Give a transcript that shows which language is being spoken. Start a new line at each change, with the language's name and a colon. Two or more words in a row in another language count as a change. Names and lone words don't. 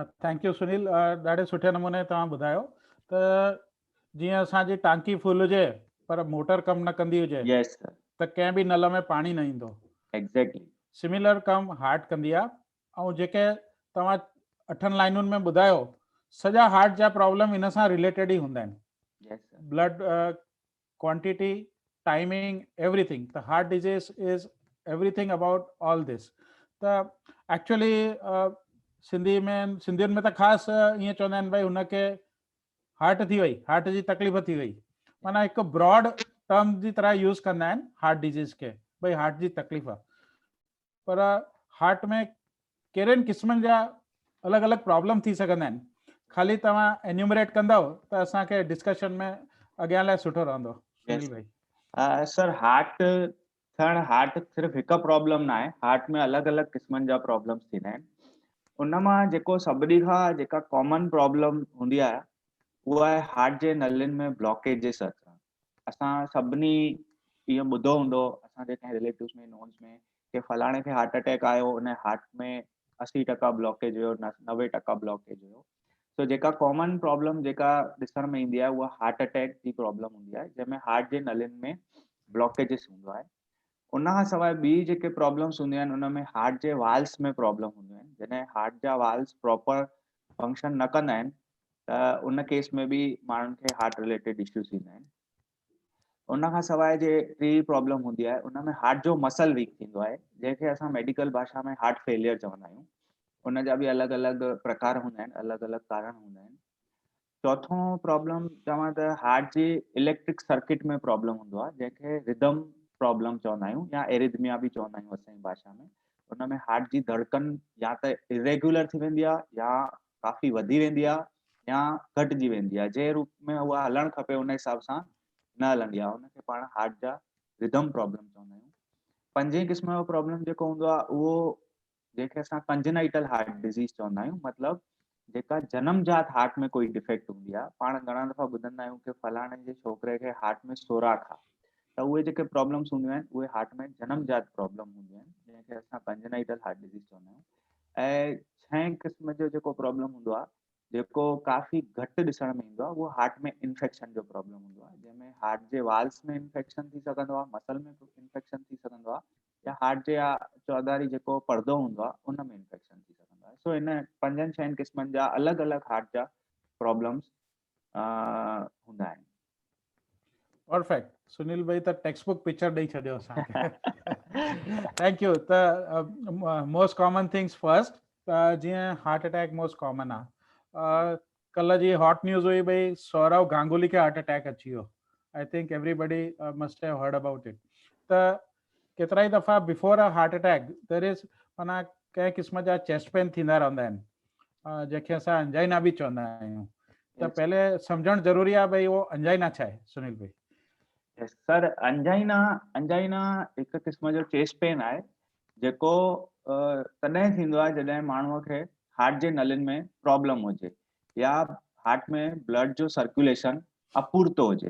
English: thank you
Sindhi: सुनील, ॾाढे सुठे नमूने तव्हां ॿुधायो त जीअं असांजी टांकी फुल हुजे पर मोटर कमु न कंदी हुजे
English: yes sir,
Sindhi: त कंहिं बि नल में पाणी न ईंदो। एग्जैक्टली सिमिलर कमु हार्ट कंदी आहे। ऐं जेके तव्हां 8 लाइनुनि में ॿुधायो सॼा हार्ट जा प्रॉब्लम इन सां रिलेटेड ई हूंदा आहिनि।
English: yes sir, blood quantity, timing, एवरीथिंग। त heart disease is everything about all this.
Sindhi: त एक्चुअली सिंधियुनि में त ख़ासि ईअं चवंदा आहिनि भई हुनखे हार्ट थी वई, हार्ट जी तकलीफ़ थी वई, माना हिकु
English: broad term
Sindhi: जी तरह यूज़ कंदा आहिनि
English: heart disease
Sindhi: खे, भई हार्ट जी तकलीफ़। पर हार्ट में कहिड़नि क़िस्मनि जा अलॻि अलॻि प्रॉब्लम थी सघंदा आहिनि, ख़ाली तव्हां एन्यूमरेट कंदव त असांखे डिस्कशन में अॻियां लाइ सुठो रहंदो। सुनील भाई। सर हार्ट सिर्फ़ु हिकु प्रॉब्लम न आहे। हार्ट में अलॻि अलॻि क़िस्मनि जा प्रॉब्लम्स थींदा आहिनि। उन मां जेको सभिनी खां जेका
English: common problem
Sindhi: हूंदी आहे उहा आहे हार्ट जे नलियुनि में ब्लॉकेजिस अचणु। असां सभिनी इहो ॿुधो हूंदो असांजे कंहिं रिलेटिव्स में, नोन्स में, कि फलाणे खे
English: heart attack
Sindhi: आयो, उन हार्ट में 80% ब्लॉकेज हुयो, 90% ब्लॉकेज हुयो। तो जेका कॉमन प्रॉब्लम जेका ॾिसण में ईंदी आहे उहा
English: heart attack
Sindhi: जी प्रॉब्लम हूंदी आहे, जंहिंमें हार्ट जे नलियुनि में ब्लॉकेजिस हूंदो आहे। उन खां सवाइ ॿी जेके प्रॉब्लम्स हूंदियूं आहिनि उन में हार्ट जे वाल्स में प्रॉब्लम हूंदियूं आहिनि। जॾहिं हार्ट जा वाल्स
English: proper function
Sindhi: न कंदा आहिनि त उन केस में बि माण्हुनि खे
English: heart related issues
Sindhi: थींदा आहिनि। उन खां सवाइ जे टी प्रॉब्लम हूंदी आहे उन में हार्ट जो मसल वीक थींदो आहे, जंहिंखे असां मेडिकल भाषा में
English: heart failure
Sindhi: चवंदा आहियूं। उन जा बि अलॻि अलॻि प्रकार हूंदा आहिनि, अलॻि अलॻि कारण हूंदा आहिनि। चौथों प्रॉब्लम चवां त हार्ट जी
English: electric circuit
Sindhi: में प्रॉब्लम हूंदो आहे, जंहिंखे
English: rhythm problem
Sindhi: चवंदा आहियूं या एरिथमिया बि चवंदा आहियूं असांजी भाषा में। उन में हार्ट जी धड़कन या त इरेग्युलर थी वेंदी आहे या काफ़ी वधी वेंदी आहे या घटिजी वेंदी आहे। जंहिं रूप में उहा हलणु खपे उन हिसाब सां न हलंदी आहे, उनखे पाण हार्ट जा
English: rhythm problem
Sindhi: चवंदा आहियूं। पंजें क़िस्म जो प्रॉब्लम जेको हूंदो आहे उहो जंहिंखे असां
English: congenital heart disease
Sindhi: चवंदा आहियूं, मतिलबु जेका जनमजात हार्ट में कोई डिफेक्ट हूंदी आहे। पाण घणा दफ़ा ॿुधंदा आहियूं कि फलाणे जे छोकिरे खे हार्ट में सोराख़ आहे, त उहे जेके प्रॉब्लम्स हूंदियूं आहिनि उहे हार्ट में जनमजात प्रॉब्लम हूंदियूं आहिनि, जंहिंखे असां
English: congenital heart disease
Sindhi: चवंदा आहियूं। ऐं छहें क़िस्म जो जेको प्रॉब्लम हूंदो आहे, जेको काफ़ी घटि ॾिसण में ईंदो आहे, उहो हार्ट में इन्फेक्शन जो प्रॉब्लम हूंदो आहे, जंहिंमें हार्ट जे वाल्स में इन्फेक्शन थी सघंदो आहे, मसल में इन्फेक्शन थी सघंदो आहे, या हार्ट जे चौधारी जेको पर्दो हूंदो आहे उन में इन्फेक्शन थी सघंदो आहे। सो इन 5-6 क़िस्मनि जा अलॻि अलॻि हार्ट जा प्रॉब्लम्स हूंदा आहिनि। परफेक्ट। सुनील भाई त
English: textbook picture
Sindhi: ॾेई छॾियो असांखे।
English: thank you. त most common things first, जीअं heart attack most common आहे।
Sindhi: कल्ह जी
English: hot news
Sindhi: हुई भई सौरव गांगुली खे
English: heart attack
Sindhi: अची वियो।
English: I think everybody must have heard about it.
Sindhi: त केतिरा ई दफ़ा
English: before a heart attack there is
Sindhi: माना कंहिं क़िस्म जा
English: chest pain
Sindhi: थींदा रहंदा आहिनि, जंहिंखे असां अंजाइना बि चवंदा आहियूं। त पहले सम्झणु ज़रूरी आहे भई उहो अंजाइना छा आहे, सुनील भाई? सर, अंजाइना हिकु क़िस्म जो
English: chest pain
Sindhi: आहे जेको तॾहिं थींदो आहे जॾहिं माण्हूअ खे हार्ट जे नलियुनि में प्रॉब्लम हुजे या हार्ट में ब्लड जो सर्कुलेशन अपूरतो हुजे।